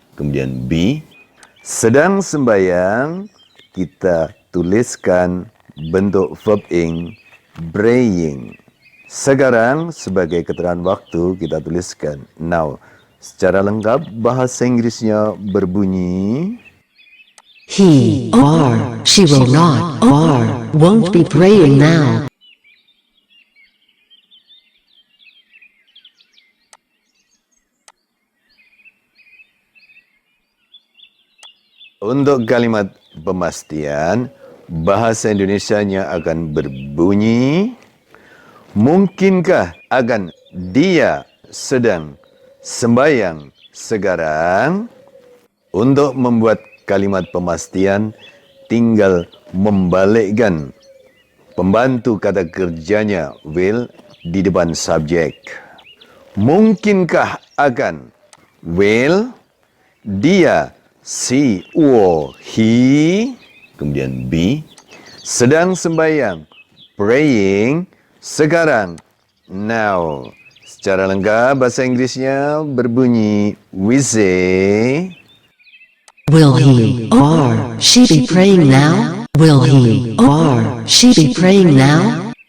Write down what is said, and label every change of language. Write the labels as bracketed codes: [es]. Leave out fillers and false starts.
[id] Kemudian B, sedang sembahyang kita tuliskan bentuk verb ing praying. Sekarang sebagai keterangan waktu kita tuliskan now. Secara lengkap bahasa Inggrisnya berbunyi, [en] He or she will not or won't be praying now. [id] Untuk kalimat pemastian, bahasa Indonesianya akan berbunyi, mungkinkah akan dia sedang sembahyang sekarang? Untuk membuat kalimat pemastian, tinggal membalikkan pembantu kata kerjanya will di depan subjek. Mungkinkah akan will, dia, [en] she or he, [id] kemudian be, sedang sembahyang, praying, sekarang, now. Secara lengkap bahasa Inggrisnya berbunyi, [en] we say, Will he or she be praying now? Will he or she be praying now?